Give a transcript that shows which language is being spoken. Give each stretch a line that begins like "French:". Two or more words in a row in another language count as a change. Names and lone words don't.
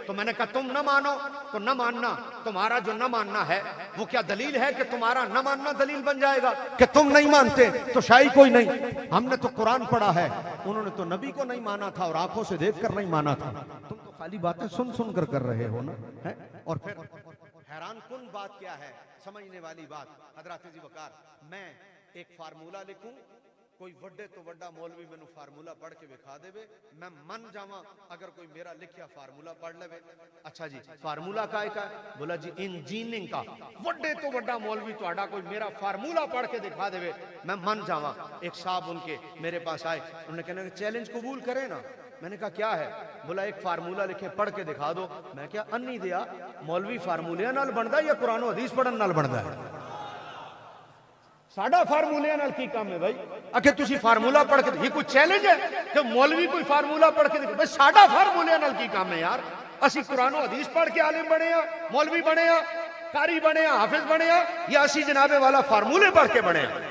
Urdu: تو میں نے کہا تم نہ مانو تو نہ ماننا، تمہارا جو نہ ماننا ہے وہ کیا دلیل ہے کہ تمہارا نہ ماننا دلیل بن جائے گا کہ تم نہیں مانتے تو شاہی کوئی نہیں. ہم نے تو قرآن پڑھا ہے، انہوں نے تو نبی کو نہیں مانا تھا اور آنکھوں سے دیکھ کر نہیں مانا تھا. تم تو خالی باتیں سن سن کر رہے ہو نا ہے۔ اور پھر حیران کن بات کیا ہے، سمجھنے والی بات. حضرت جی وقار، میں ایک فارمولا لکھوں
Punjabi: کوئی وڈے تو وڈا مولوی مینوں فارمولا پڑھ کے دکھا دے میں من جاواں اگر کوئی میرا لکھیا فارمولا پڑھ لے.
Urdu: اچھا جی فارمولا کا ہے بولا جی انجینئرنگ کا.
Punjabi: وڈے تو وڈا مولوی تہاڈا کوئی میرا فارمولا پڑھ کے دکھا دے میں من جاواں.
Urdu: ایک صاحب ان کے میرے پاس آئے, انہوں نے کہنا کہ چیلنج قبول کرے نا. میں نے کہا کیا ہے؟ بولا ایک فارمولا لکھے پڑھ کے دکھا دو.
Punjabi: میں کیا انی دیا مولوی فارمولے نال بندا یا قرآن و حدیث پڑھن نال بندا ہے؟ ساڈا فارمولے نال کی کام ہے بھائی؟ اکھے تسی فارمولا پڑھ کے
Urdu: یہ کوئی چیلنج ہے کہ مولوی کوئی
Punjabi: فارمولا پڑھ کے بھائی ساڈا فارمولے نال کی کام ہے یار؟ اسی قرآن و حدیث پڑھ کے عالم بنے ہاں, مولوی بنے ہاں, قاری بنے ہاں, حافظ بنے ہاں, یا اسی جناب والا فارمولے پڑھ کے بنے ہاں؟